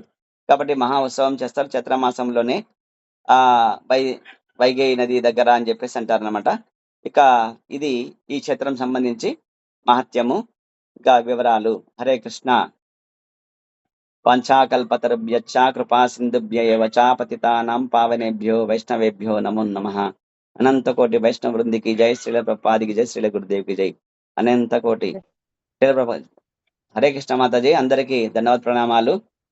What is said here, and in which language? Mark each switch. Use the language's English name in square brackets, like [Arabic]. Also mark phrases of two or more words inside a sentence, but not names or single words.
[Telugu] కాబట్టి మహా ఉత్సవం చేస్తారు చైత్రమాసంలోనే వైగేయి నది దగ్గర అని చెప్పేసి అంటారు అనమాట. ఇక ఇది ఈ క్షేత్రం సంబంధించి మహత్యము, ఇంకా వివరాలు. [Sanskrit] హరే కృష్ణ. పంచాకల్పతరుభ్యశ్చ కృపా సింధుభ్య ఏవ చ పతితానాం పావనేభ్యో వైష్ణవేభ్యో నమో నమః. [Telugu] అనంత కోటి వైష్ణవ వృందికి జై, శ్రీల ప్రభుపాదికి జై, శ్రీల గురుదేవికి జై, అనంత కోటి. హరే కృష్ణ మాతాజీ, అందరికీ ధన్యవాద ప్రణామాలు.